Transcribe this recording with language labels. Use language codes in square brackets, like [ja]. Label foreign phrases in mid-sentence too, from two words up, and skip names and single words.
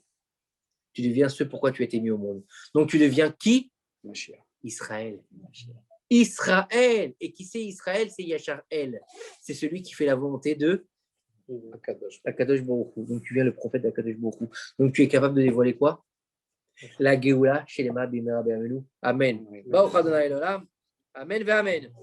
[fr] Tu deviens ce pourquoi tu as été mis au monde. Donc, tu deviens qui? Israël. Israël. Et qui c'est Israël? C'est [he] ישר אל. [fr] C'est celui qui fait la volonté de [he] הקדוש ברוך הוא. [fr] Donc, tu viens le prophète d' [he] הקדוש ברוך הוא. [fr] Donc, tu es capable de dévoiler quoi? [he] La גאולה שלמה במהרה בימינו. אמן ברוך אדוני אלוהים אמן אמן.